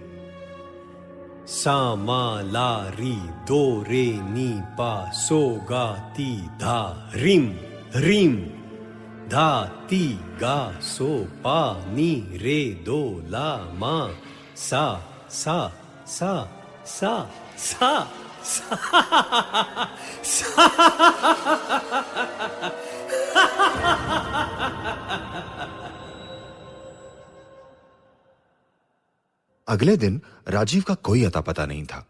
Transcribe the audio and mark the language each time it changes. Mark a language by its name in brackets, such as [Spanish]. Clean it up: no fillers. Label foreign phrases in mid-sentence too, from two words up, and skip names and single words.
[Hindi] सा मा ला री दो रे नी पा सो गा ती धा रिम रीम धा ती गा सो पा नी रे दो ला मा सा सा सा सा सा सा अगले दिन राजीव का कोई अता पता नहीं था।